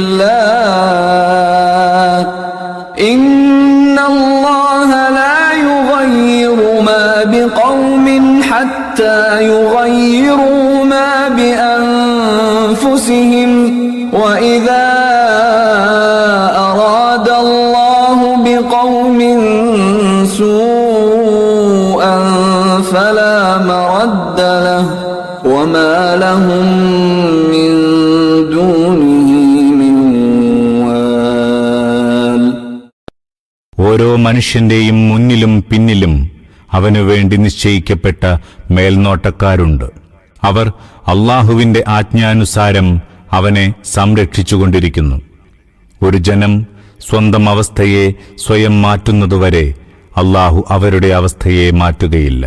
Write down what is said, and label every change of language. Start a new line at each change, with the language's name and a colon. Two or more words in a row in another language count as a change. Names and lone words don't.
Arabic: الله إن الله لا يغير ما بقوم حتى يغيروا ما بأنفسهم وإذا أراد الله بقوم سوءا فلا مرد له وما لهم من دونه من وال.
Malayalam: ഓരോ മനുഷ്യന്റെയും മുന്നിലും പിന്നിലും അവനു വേണ്ടി നിശ്ചയിക്കപ്പെട്ട മേൽനോട്ടക്കാരുണ്ട്. അവർ അല്ലാഹുവിന്റെ ആജ്ഞാനുസാരം അവനെ സംരക്ഷിച്ചുകൊണ്ടിരിക്കുന്നു. ഒരു ജനം സ്വന്തം അവസ്ഥയെ സ്വയം മാറ്റുന്നതുവരെ അല്ലാഹു അവരുടെ അവസ്ഥയെ മാറ്റുകയില്ല.